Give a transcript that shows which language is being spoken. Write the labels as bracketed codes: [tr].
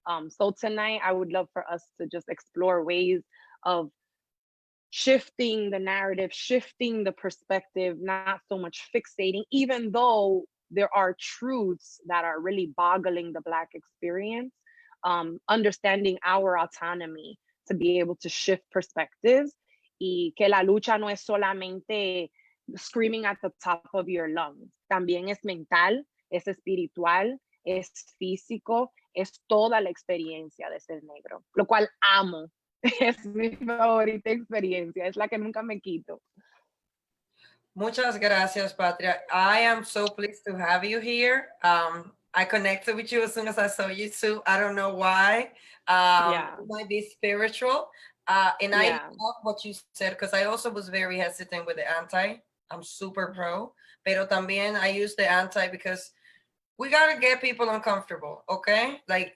[en] So tonight, I would love for us to just explore ways of shifting the narrative, shifting the perspective, not so much fixating, even though there are truths that are really boggling the Black experience, understanding our autonomy to be able to shift perspectives, [es] y que la lucha no es solamente [en] screaming at the top of your lungs. [es] También es mental, es espiritual, es físico, es toda la experiencia de ser negro, lo cual amo. Es mi favorita experiencia, es la que nunca me quito. Muchas gracias, Patria. [en] I am so pleased to have you here. I connected with you as soon as I saw you too. I don't know why. Yeah. It might be spiritual. And I Yeah. love what you said because I also was very hesitant with the anti. I'm super pro. [es] Pero también [en] I use the anti because we gotta get people uncomfortable, okay? Like